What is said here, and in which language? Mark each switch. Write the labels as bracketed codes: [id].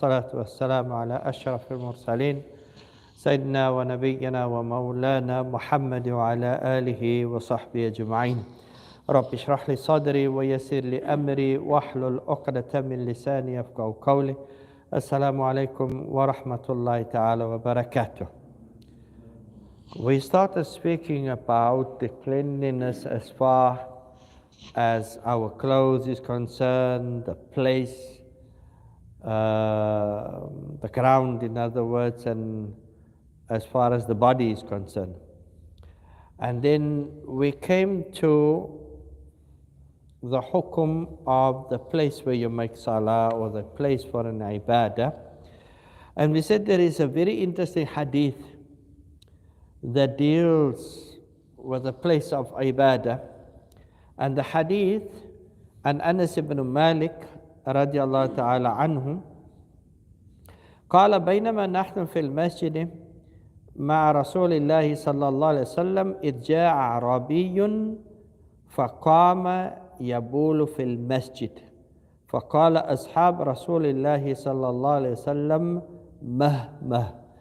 [ar] الصلاة والسلام على أشرف المرسلين سيدنا ونبينا ومولانا محمد وعلى آله وصحبه أجمعين. رب اشرح لي صدري ويسر لي أمري واحلل عقدة من لساني يفقهوا قولي. السلام عليكم ورحمة الله تعالى وبركاته. [en] We started speaking about the cleanliness as far as our clothes is concerned, the place, the ground, in other words, and as far as the body is concerned. And then we came to the hukum of the place where you make salah or the place for an ibadah. And we said there is a very interesting hadith that deals with the place of ibadah. And the hadith, an Anas ibn Malik [ar] رضي الله تعالى عنه قال بينما نحن في المسجد مع رسول الله صلى الله عليه وسلم إذ جاء أعرابي فقام يبول في المسجد فقال أصحاب رسول الله صلى الله عليه وسلم مه.